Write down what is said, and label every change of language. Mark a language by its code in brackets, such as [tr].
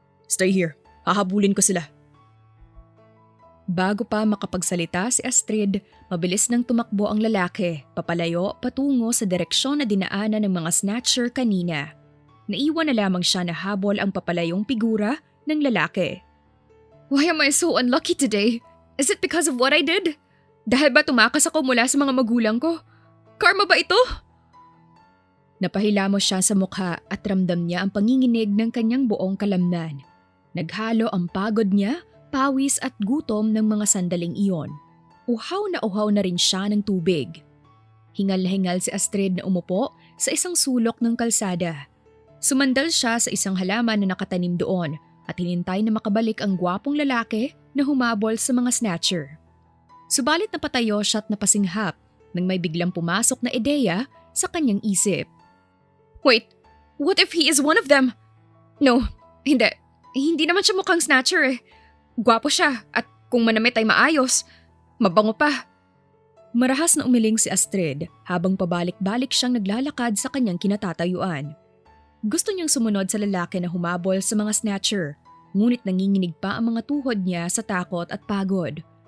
[en] Stay here. [tl] Hahabulin ko sila. Bago pa makapagsalita si Astrid, mabilis nang tumakbo ang lalaki, papalayo patungo sa direksyon na dinaanan ng mga snatcher kanina. Naiwan na lamang siya na habol ang papalayong figura ng lalaki. [en] Why am I so unlucky today? Is it because of what I did? [tl] Dahil ba tumakas ako mula sa mga magulang ko? Karma ba ito? Napahilamos siya sa mukha at ramdam niya ang panginginig ng kanyang buong kalamnan. Naghalo ang pagod niya, pawis at gutom ng mga sandaling iyon. Uhaw na rin siya ng tubig. Hingal na hingal si Astrid na umupo sa isang sulok ng kalsada. Sumandal siya sa isang halaman na nakatanim doon at hinintay na makabalik ang gwapong lalaki na humabol sa mga snatcher. Subalit napatayo siya at napasinghap nang may biglang pumasok na ideya sa kanyang isip. [en] Wait, what if he is one of them? [tl] No, hindi. Hindi naman siya mukhang snatcher eh. Gwapo siya at kung manamit ay maayos. Mabango pa. Marahas na umiling si Astrid habang pabalik-balik siyang naglalakad sa kanyang kinatatayuan. Gusto niyang sumunod sa lalaki na humabol sa mga snatcher, ngunit nanginginig pa ang mga tuhod niya sa takot at pagod.